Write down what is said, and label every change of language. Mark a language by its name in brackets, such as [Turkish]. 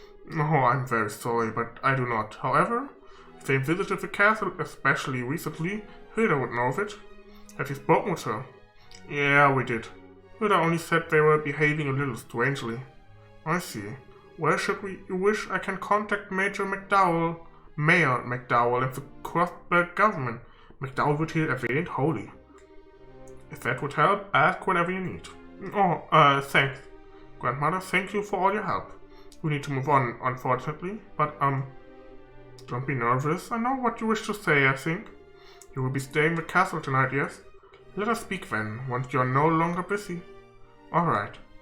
[English] No, I'm very sorry, but I do not. However, if they visited the castle, especially recently, Hilda would know of it. Have you spoken with her? Yeah, we did. Hilda only said they were behaving a little strangely. I see. Where should you wish I can contact Mayor McDowell in the Crossbow government? [German] McDowell wird hier erwähnt, holy. [English] If that would help, ask whenever you need. Oh, thanks. Grandmother, thank you for all your help. We need to move on, unfortunately, but, don't be nervous. I know what you wish to say, I think. You will be staying in the castle tonight, yes? Let us speak then, once you are no longer busy. Alright.